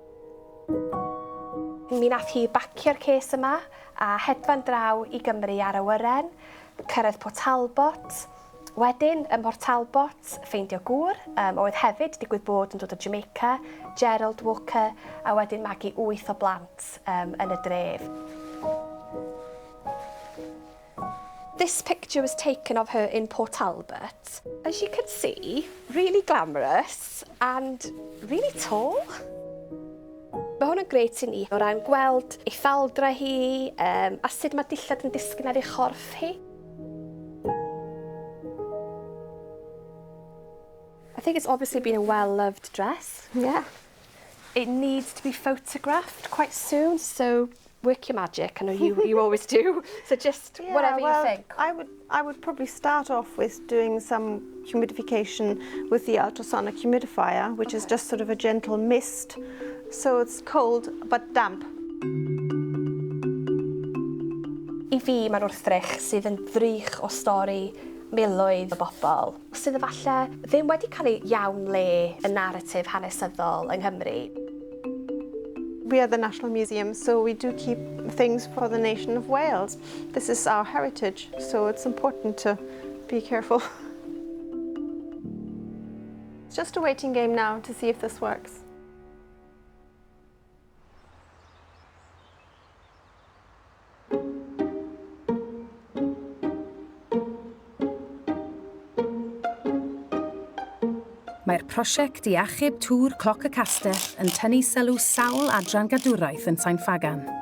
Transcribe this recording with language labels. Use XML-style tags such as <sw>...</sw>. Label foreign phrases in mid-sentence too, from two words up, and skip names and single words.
<cy>Mi nath hi bacio'r ces yma a hedfan draw i Gymru ar awyren, cyrraedd Port Talbot. Wedyn, ym Port Talbot, ffeindio gŵr, oedd hefyd digwydd bod yn dod o Jamaica, Gerald Walker, a wedyn magu 8 o blant yn y dref.</cy> <en>This picture was taken of her in Port Talbot. As you can see, really glamorous and really tall.</en> <cy>Mae hwn yn grêt i ni o ran gweld ei ffaldra hi, a sut mae dillad yn disgyn ar ei chorff hi.</cy> <en>I think it's obviously been a well-loved dress. Yeah. It needs to be photographed quite soon, so work your magic. I know you always do. So just whatever you think. I would probably start off with doing some humidification with the ultrasonic humidifier, which is just sort of a gentle mist. So it's cold but damp.</en> <cy>I fi, mae'r wrthrych sydd yn ddrych o stori miloedd o bobl, sydd efallai ddim wedi cael ei iawn le y narratif hanesyddol yng Nghymru.</cy> <en>We are the National Museum, so we do keep things for the nation of Wales. This is our heritage, so it's important to be careful. It's just a waiting game now to see if this works.</en> <cy>Mae'r prosiect i achub tŵr cloc y castell yn tynnu sylw sawl adran gadwraeth yn Sain Ffagan.</cy>